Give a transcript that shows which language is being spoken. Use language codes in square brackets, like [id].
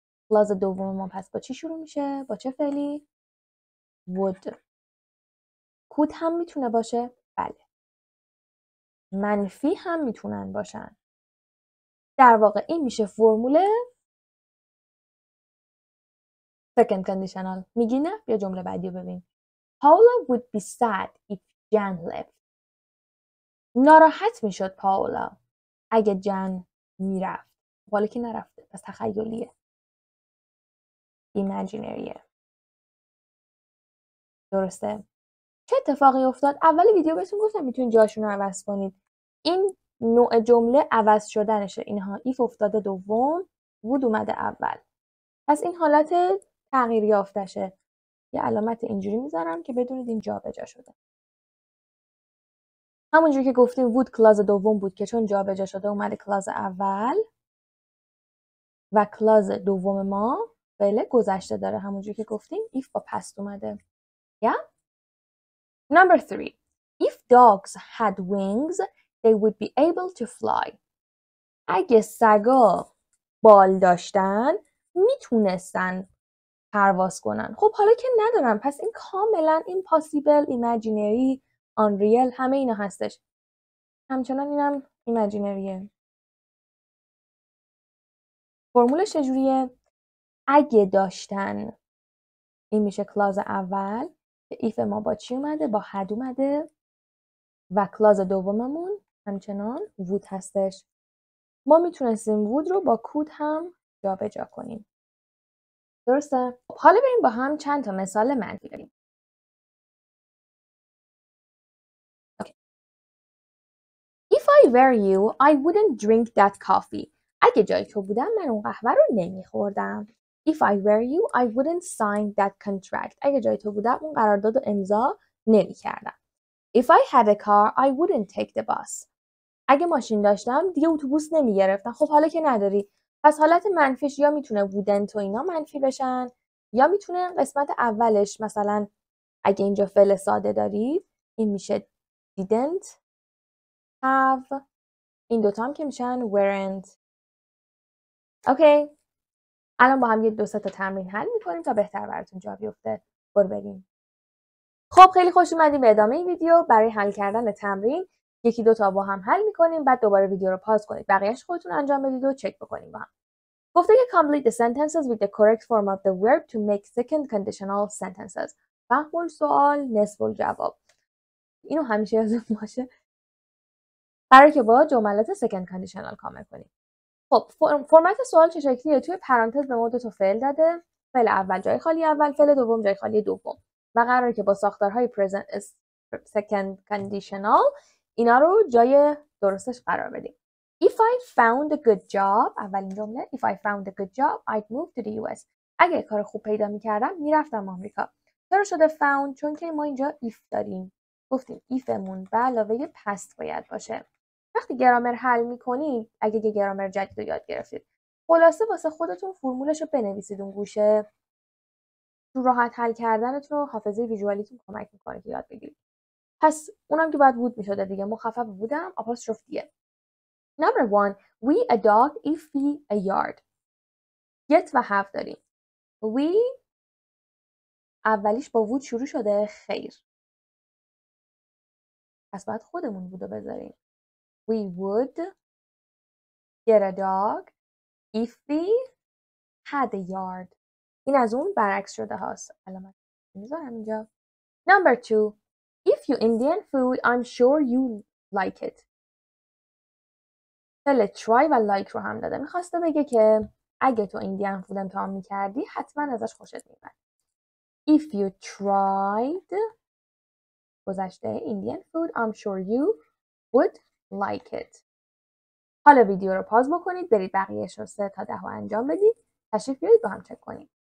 [fa] کلاز دوم ما پس با چی شروع میشه؟ با چه فعلی؟ would. could هم میتونه باشه؟ بله. منفی هم میتونن باشن. در واقع این میشه فرمول second conditional. میگی نه؟ بیا جمله بعدی رو ببین. [en] Paula would be sad if Jan left. [fa] ناراحت میشد پاولا اگه جن میرفت. حالا که نرفته، پس تخیلیه. [en] imaginary. [fa] درسته؟ چه اتفاقی افتاد؟ اول ویدیو بهتون گفتم میتونید جاشون رو عوض کنید. این نوع جمله عوض شدنشه. اینها ایف افتاده دوم، would اومده اول. پس این حالت تغییر یافتشه. یه علامت اینجوری میذارم که بدونید این جابجا شده. همونجوری که گفتیم would کلاز دوم بود که چون جابجا شده اومده کلاز اول و کلاز دوم ما فعل گذشته داره. همونجوری که گفتیم if با past اومده. [en] Yeah? Number 3. If dogs had wings, they would be able to fly. [fa] اگه سگا بال داشتن میتونستن پرواز کنن. خب حالا که ندارم پس این کاملا impossible, imaginary, unreal همه اینا هستش. همچنان اینم ایمیجینریه. فرمولش چجوریه؟ اگه داشتن این میشه کلاز اول که ایف ما با چی اومده؟ با had اومده و کلاز دوممون همچنان would هستش. ما میتونستیم would رو با could هم جابجا کنیم. درسته؟ حالا بریم با هم چند تا مثال منفی بریم. [en] Okay. If I were you, I wouldn't drink that coffee. [fa] اگه جای تو بودم من اون قهوه رو نمیخوردم. [en] If I were you, I wouldn't sign that contract. [fa] اگه جای تو بودم اون قرارداد رو امضا نمی‌کردم. [en] If I had a car, I wouldn't take the bus. [fa] اگه ماشین داشتم دیگه اتوبوس نمیگرفتم. خب حالا که نداری پس حالت منفیش یا میتونه wouldn't و اینا منفی بشن یا میتونه قسمت اولش مثلا اگه اینجا فعل ساده دارید این میشه didn't have، این دوتا هم که میشن weren't. اوکی، الان با هم یه 2-3 تا تمرین حل میکنیم تا بهتر براتون جا بیفته. برو بریم. خب خیلی خوش اومدیم به ادامه این ویدیو. برای حل کردن تمرین 1-2 تا با هم حل میکنیم، بعد دوباره ویدیو رو پاز کنید، بقیه‌اش خودتون انجام بدید و چک بکنیم با هم. گفته که [en] complete the sentences with the correct form of the verb to make second conditional sentences. [ar] فهم السؤال نصف الجواب. اینو همیشه یادتون باشه. [fa] قراره که با جملات second conditional کامل کنیم. خب فرمت سوال چه شکلیه؟ توی پرانتز به ما 2 تا فعل داده. فعل اول جای خالی اول، فعل دوم جای خالی دوم. و قراره که با ساختارهای present second conditional اینا رو جای درستش قرار بدیم. [en] If I found a good job، [fa] اولین جمله [en] if I found a good job I'd move to the US. [fa] اگه کار خوب پیدا می‌کردم میرفتم آمریکا. چرا شده found؟ چون که ما اینجا if داریم. گفتیم ifمون به علاوه past باید باشه. وقتی گرامر حل میکنید، اگه یه گرامر جدید رو یاد گرفتید، خلاصه واسه خودتون فرمولش رو بنویسید اون گوشه. تو راحت حل کردنتون و حافظه ویژوالیتون کمک میکنه که یاد بگیرید. پس اونم که باید would میشده دیگه، مخفف بودم آپاستروفیه. [en] Number 1. We a dog if we a yard. get [fa] و [en] have [fa] داریم. We اولیش با would شروع شده، خیر. پس باید خودمون would رو بذاریم. [en] We would get a dog if we had a yard. [fa] این از اون برعکس شده هاست. علامت میذارم اینجا. [en] Number 2. If you Indian food, I'm sure you like it. [fa] فعل try و like رو هم داده. میخواسته بگه که اگه تو ایندیان فود امتحان میکردی حتما ازش خوشت میومد. [en] If you tried گذشته Indian food, I'm sure you would like it. [fa] حالا ویدیو رو پاز بکنید، برید بقیه‌اش رو 3 تا 10 انجام بدید. تشریف بیارید با هم چک کنیم.